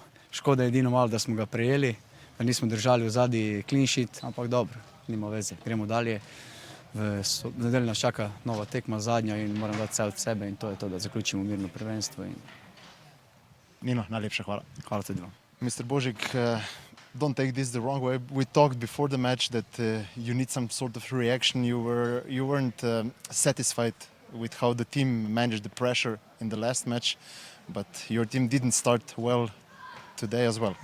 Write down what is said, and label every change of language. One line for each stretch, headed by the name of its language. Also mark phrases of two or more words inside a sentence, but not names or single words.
Slovenian: Škoda je edino malo, da smo ga prejeli, da nismo držali v zadnji
English: clean sheet,
Slovenian: ampak dobro, nima veze, gremo dalje. V nedeljo nas čaka nova tekma, zadnja, in moram dati vse od sebe in to je to, da zaključimo mirno prvenstvo. Nino, najlepša hvala. Hvala tudi vam.
English: Mr. Božic, don't take this the wrong way. We talked before the match that you need some sort of reaction. You weren't satisfied with how the team managed the pressure in the last match, but your team didn't start well today as well.